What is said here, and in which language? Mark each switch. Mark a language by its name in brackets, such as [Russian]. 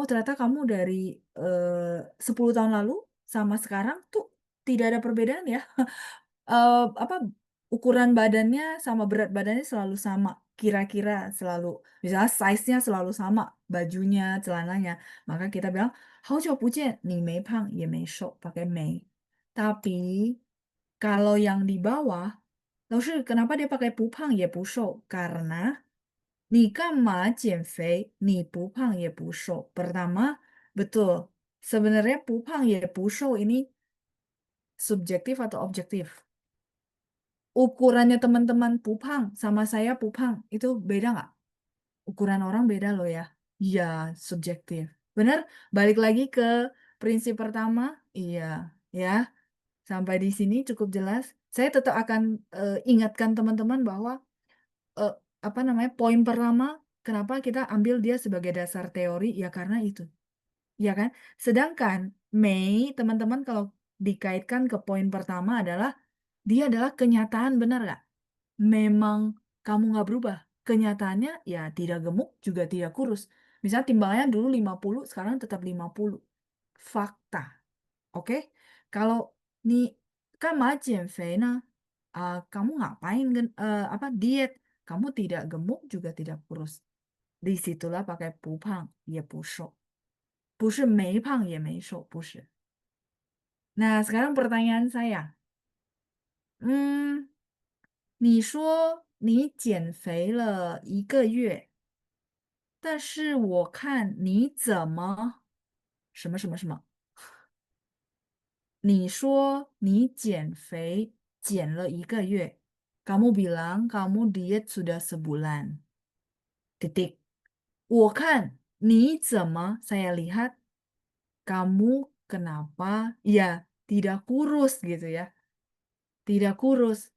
[Indonesian] Oh, ternyata kamu dari 10 tahun lalu sama sekarang tuh tidak ada perbedaan ya. Apa ukuran badannya sama berat badannya selalu sama. Kira-kira selalu, misalnya size-nya selalu sama, bajunya, celananya. Maka kita bilang, [Chinese] 好久不见,你没胖也没瘦, pakai 没. [Indonesian] Tapi kalau yang di bawah, lalu kenapa dia pakai [Chinese] 不胖也不瘦? Karena 你干嘛减肥？你不胖也不瘦。 [Indonesian] Pertama, betul. Sebenarnya [Chinese] 不胖也不瘦 [Indonesian] ini subjektif atau objektif? Ukurannya teman-teman [Chinese] 不胖 [Indonesian] sama saya 不胖 itu beda nggak? Ukuran orang beda loh ya. Iya, subjektif. Benar? Balik lagi ke prinsip pertama. Iya, ya. Sampai di sini cukup jelas. Saya tetap akan ingatkan teman-teman bahwa eh, apa namanya poin pertama kenapa kita ambil dia sebagai dasar teori ya karena itu ya kan sedangkan Mei teman-teman kalau dikaitkan ke poin pertama adalah dia adalah kenyataan benar nggak memang kamu nggak berubah kenyataannya ya tidak gemuk juga tidak kurus misalnya timbangannya dulu 50 sekarang tetap 50 fakta oke kalau nih kan ma [Chinese] 减肥 [Indonesian] nah kamu ngapain apa diet kamu tidak gemuk juga tidak kurus. Disitulah pakai [Chinese] 不胖也不瘦，不是没胖也没瘦，不是。 [Indonesian] Nah, sekarang pertanyaan saya. [Chinese] 你说你减肥了1个月，但是我看你怎么什么什么什么？你说你减肥减了1个月， [Indonesian] kamu bilang kamu diet sudah sebulan. Titik. [Chinese] 我看你怎么 [Indonesian] saya lihat kamu kenapa ya tidak kurus gitu ya. Tidak kurus.